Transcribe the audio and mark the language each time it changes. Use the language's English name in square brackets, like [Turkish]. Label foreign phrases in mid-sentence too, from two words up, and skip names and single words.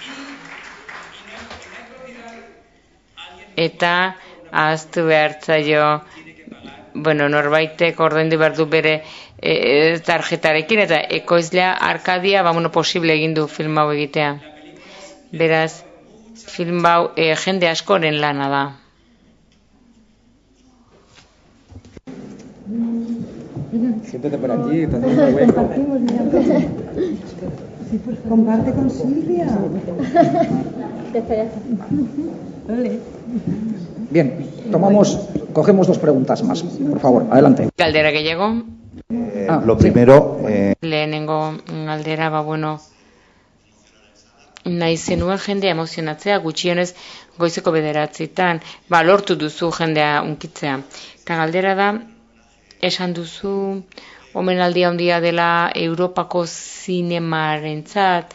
[Basque] Eta ahaztu behartzaio, norbaitek ordaindu behar du bere tarjetarekin, eta ekoizlea Arkadia, posible egin du film hau egitea. Beraz, film hau jende askoren lana da. [Spanish] Siéntate por aquí, te hacemos un hueco. Comparte con Silvia. Bien, cogemos 2 preguntas más. Por favor, adelante. [Basque] Galdera gehiago. [Spanish] Lo primero... [Basque] Lehenengo galdera, nahi zenuen jendea emozionatzea, gutxienez goizeko 9:00, lortu duzu jendea unkitzea. Eta galdera da, esan duzu, omenaldia handia dela Europako zinemarentzat.